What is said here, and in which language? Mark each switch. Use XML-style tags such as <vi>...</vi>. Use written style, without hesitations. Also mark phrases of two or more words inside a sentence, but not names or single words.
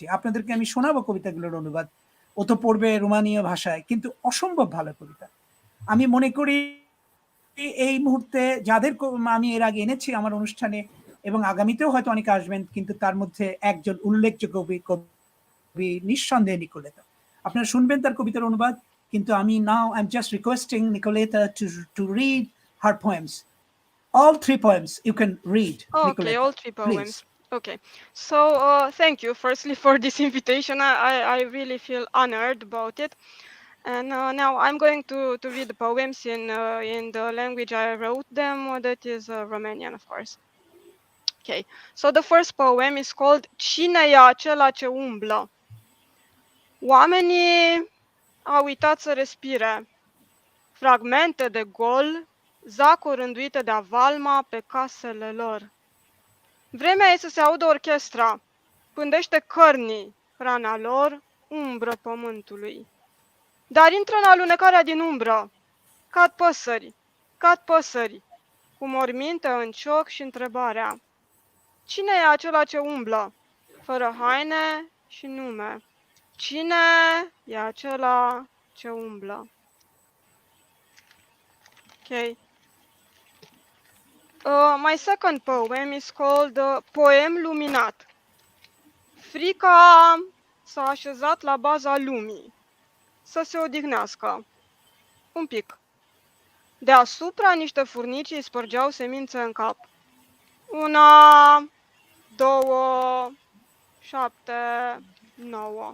<bn>আপনাদেরকে আমি শোনাবো কবিতাগুলোর অনুবাদ। ও তো পড়বে রোমানীয় ভাষায়, কিন্তু অসম্ভব ভালো কবিতা। আমি মনে করি এই মুহূর্তে যাদের আমি এর আগে এনেছি আমার অনুষ্ঠানে এবং আগামীতেও হয়তো অনেকে আসবেন, কিন্তু তার মধ্যে একজন উল্লেখযোগ্য কবি নিঃসন্দেহে নিকোলেতা। আপনারা শুনবেন তার কবিতার অনুবাদ, কিন্তু আমি</bn> <en>I am just requesting Nicoletta to read her poems. All 3 poems you can read, Okay, Nicoletta. all 3 poems. Please. Okay, so thank you firstly for this invitation. I really feel honored about it. And now I'm going to read the poems in the language I wrote them, that is Romanian, of course. Okay, so the first poem is called Cine e acela ce umblă?</en> <ro>Oamenii au uitat să respire. Fragmente de gol zac orânduite de avalma pe casele lor. Vremea e să se audă orchestra, pândește cărnii, hrana lor, umbră pământului. Dar intră în alunecarea din umbră, cad păsări, cu morminte în cioc și întrebarea: cine e acela ce umblă, fără haine și nume? Cine e acela ce umblă?</ro> <en>Okay. My second poem is called Poem Luminat.</en> <ro>Frica s-a așezat la baza lumii, să se odihnească. Un pic. Deasupra niște furnici îi spărgeau semințe în cap. 1, 2, 7, 9.</ro>